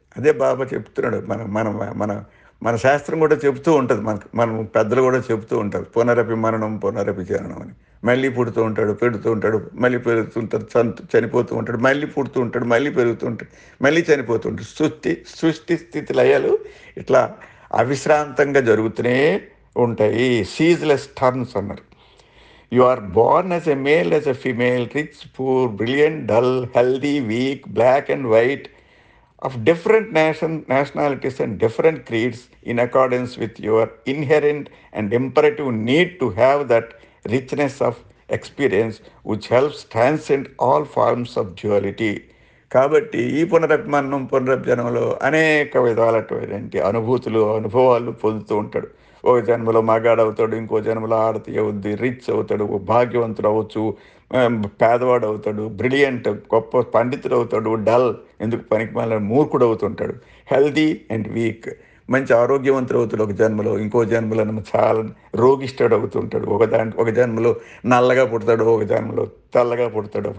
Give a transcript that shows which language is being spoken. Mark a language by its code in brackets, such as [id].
[te] అదే బాబా చెప్తున్నాడు. మన మన మన మన శాస్త్రం కూడా చెబుతూ ఉంటుంది, మనం పెద్దలు కూడా చెబుతూ ఉంటారు, పునరపి మరణం పునరపి జననం అని. మళ్ళీ పుడుతూ ఉంటాడు, పెడుతూ ఉంటాడు, మళ్ళీ పెరుగుతుంటాడు, చనిపోతూ ఉంటాడు, మళ్ళీ పుడుతూ ఉంటాడు, మళ్ళీ పెరుగుతూ ఉంటాడు, మళ్ళీ చనిపోతూ ఉంటాడు. సృష్టి స్థితి లయాలు ఇట్లా అవిశ్రాంతంగా జరుగుతూనే ఉంటాయి. [en] Ceaseless turns అన్నారు. You are born as a male, as a female, rich, poor, brilliant, dull, healthy, weak, black and white, of different nationalities and different creeds, in accordance with your inherent and imperative need to have that richness of experience which helps transcend all forms of duality. [te] కాబట్టి ఈ పునరభిమరణం పునరభ్జనంలో అనేక విధాలైనటువంటి అనుభవాలు పొందుతూ ఉంటాడు. ఒక జన్మలో మగాడవుతాడు, ఇంకో జన్మలో ఆడతి అవుద్ది, రిచ్ అవుతాడు, భాగ్యవంతుడు అవ్వచ్చు, పేదవాడు అవుతాడు, బ్రిలియంట్ గొప్ప పండితుడు అవుతాడు, డల్ ఎందుకు పనికి మళ్ళీ మూర్ఖుడు అవుతుంటాడు, [en] healthy and weak [te] మంచి ఆరోగ్యవంతుడు అవుతాడు ఒక జన్మలో, ఇంకో జన్మలో చాలా రోగిష్ఠుడు అవుతుంటాడు, ఒక జన్మలో నల్లగా పుడతాడు, ఒక జన్మలో తెల్లగా పుడతాడు.